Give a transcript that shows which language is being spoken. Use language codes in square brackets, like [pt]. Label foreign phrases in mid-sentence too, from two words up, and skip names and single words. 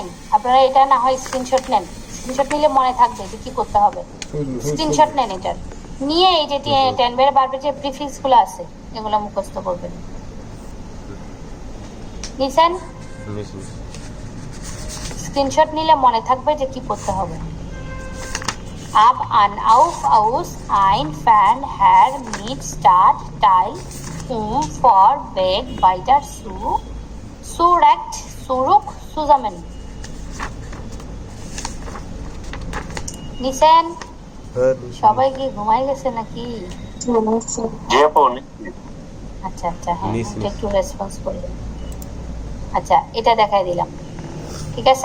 [bn] আপনারা এটা না হয় স্ক্রিনশট নেন, স্ক্রিনশট নিলে মনে থাকবে যে কি করতে হবে। স্ক্রিনশট নেন এটার, নিয়ে এই যে টেনবেরে ভার্বের যে প্রিফিক্স গুলো আছে এগুলো মুখস্থ করবেন। নিছেন? স্ক্রিনশট নিলে মনে থাকবে যে কি করতে হবে। [de] ab, an, auf, aus, ein, fan, her, mit, start, teil, for, weg, weiter, zu, zurück, zurück, zusammen. [bn] নিছেন? সবাই কি ঘুমাই গেছে নাকি? আচ্ছা আচ্ছা, হ্যাঁ একটু রেসপন্স করবেন। আচ্ছা, এটা দেখাই দিলাম, ঠিক আছে।